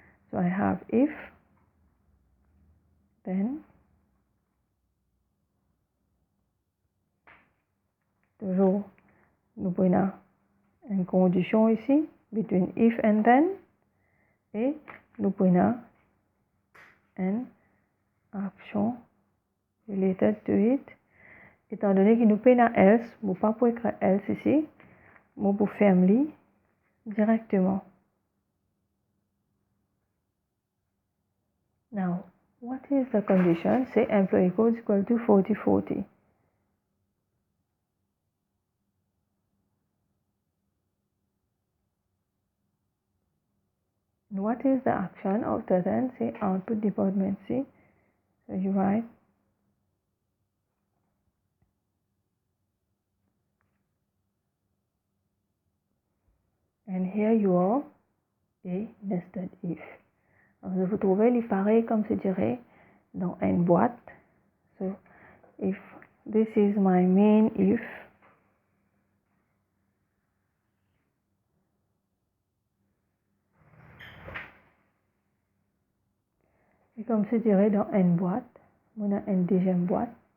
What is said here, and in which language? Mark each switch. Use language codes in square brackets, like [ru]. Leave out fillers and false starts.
[en] So I have if, then, [fr] toujours, nous prenons une condition ici, [en] between if and then, [fr] et nous prenons une action [en] related to it. [fr] Étant donné que nous prenons else, je ne peux pas écrire else ici, je peux fermer directement. [en] Now, what is the condition? Say employee code is equal to 4040. What is the action after then? Say output department C. So you write and here you are a nested if. [fr] Alors, vous trouvez les pareils comme je dirais dans une boîte. So [en] if this is my main if, [fr] et comme je dirais dans une boîte, on a une deuxième boîte.